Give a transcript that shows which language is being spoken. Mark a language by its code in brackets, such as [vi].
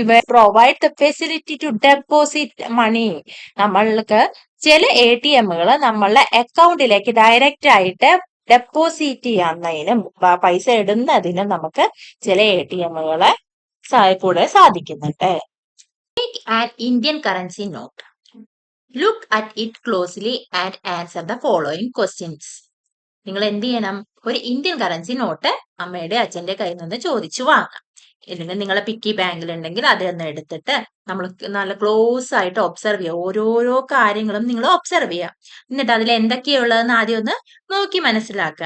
[en] Provide the facility to deposit money. [ml] നമ്മൾക്ക് ചില ATMകൾ നമ്മളുടെ അക്കൗണ്ടിലേക്ക് ഡയറക്റ്റ് ആയിട്ട് ഡെപ്പോസിറ്റ് ചെയ്യുന്നതിനും പൈസ ഇടുന്നതിനും നമുക്ക് ചില ATMകളെ കൂടെ സാധിക്കുന്നുണ്ട്. [en] An Indian currency note. Look at it closely and answer the following questions. [ml] നിങ്ങൾ എന്ത് ചെയ്യണം? ഒരു ഇന്ത്യൻ കറൻസി നോട്ട് അമ്മയുടെ അച്ഛന്റെ കയ്യിൽ നിന്ന് ചോദിച്ചു വാങ്ങാം. അല്ലെങ്കിൽ നിങ്ങളെ പിക്കി ബാങ്കിൽ ഉണ്ടെങ്കിൽ അതൊന്ന് എടുത്തിട്ട് നമ്മൾ നല്ല ക്ലോസ് ആയിട്ട് ഒബ്സർവ് ചെയ്യുക. ഓരോരോ കാര്യങ്ങളും നിങ്ങൾ ഒബ്സർവ് ചെയ്യുക. എന്നിട്ട് അതിൽ എന്തൊക്കെയുള്ളതെന്ന് ആദ്യം ഒന്ന് നോക്കി മനസ്സിലാക്കുക.